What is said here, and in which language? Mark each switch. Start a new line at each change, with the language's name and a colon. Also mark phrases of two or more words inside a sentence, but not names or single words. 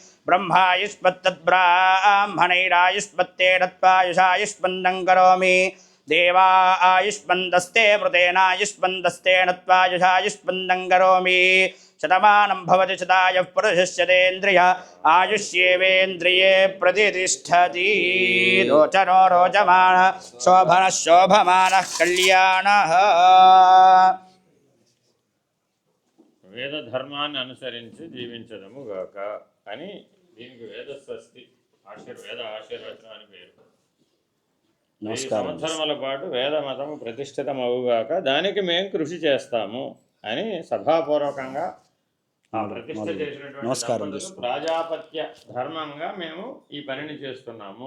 Sanskrit: ब्रह्मायुष्मत्तद्ब्राह्मणैरायुष्मत्तेन त्वायुषायुष्मन्नं करोमि देवा आयुष्मन्दस्ते मृतेनायुष्मन्दस्तेन त्वायुषायुष्मन्नं करोमि शतमानं भवति शतायुः पुरुषस्यतेन्द्रिय आयुष्येवेन्द्रिये प्रतिष्ठति रोचनो रोचमानः शोभनः शोभमानः कल्याणः
Telugu: వేద ధర్మాన్ని అనుసరించి జీవించదము గాక అని దీనికి వేద స్వస్తి వేద ఆశీర్వచనం అని పేరు. 10 సంవత్సరముల పాటు వేద మతము ప్రతిష్ఠితమవుగాక దానికి మేము కృషి చేస్తాము అని సభాపూర్వకంగా ప్రతిష్ఠ చేసినటువంటి ప్రజాపత్య ధర్మంగా మేము ఈ పనిని చేస్తున్నాము.